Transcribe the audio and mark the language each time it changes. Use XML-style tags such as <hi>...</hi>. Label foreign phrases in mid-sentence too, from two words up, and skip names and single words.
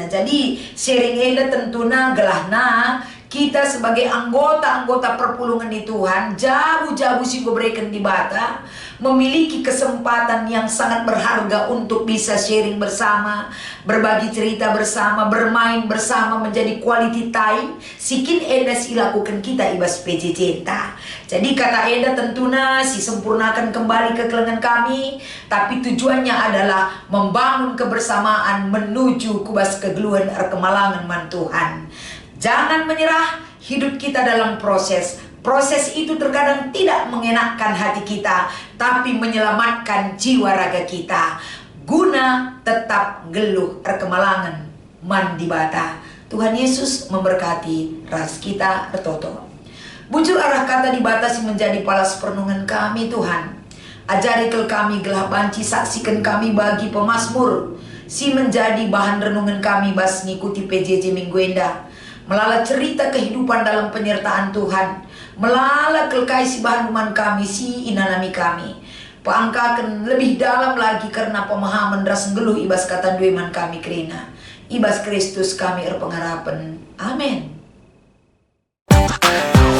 <btx>Jadi sharing enda tentunya gelahna</btx> <id>kita sebagai anggota</id> <btx>perpulungan di Tuhan, jabu-jabu si berikan di bata,</btx> <id>memiliki kesempatan yang sangat berharga untuk bisa sharing bersama, berbagi cerita bersama, bermain bersama, menjadi</id> <en>quality time.</en> <btx>Sikin enda si lakukan kita ibas PJJ enta.</btx> <id>Jadi kata enda tentunya si sempurnakan kembali kekelengan kami, tapi tujuannya adalah membangun kebersamaan menuju</id> <btx>kubas kegeluhan erkemalangan man Tuhan.</btx> <id>Jangan menyerah, hidup kita dalam proses. Proses itu terkadang tidak mengenakkan hati kita, tapi menyelamatkan jiwa raga kita.</id> <btx>Guna tetap geluh erkemalangan mandi bata.</btx> <id>Tuhan Yesus memberkati ras</id> <btx>kita ertoto. Bujur arah kata di batasi menjadi palas perenungan kami Tuhan. Ajari kel kami gelah banci saksikan kami bagi pemazmur.</btx> <id>Si menjadi bahan renungan kami</id> <btx>bas ngikuti PJJ minggu enda.</btx> <id>Melala cerita kehidupan dalam penyertaan Tuhan.</id> <btx>Melala kelkai si bahanuman kami, si inanami kami. Paangkakan lebih dalam lagi karena pemahaman ras ngeluh ibas kata dueman kami kerina. Ibas Kristus kami erpengharapan. Amin.</btx>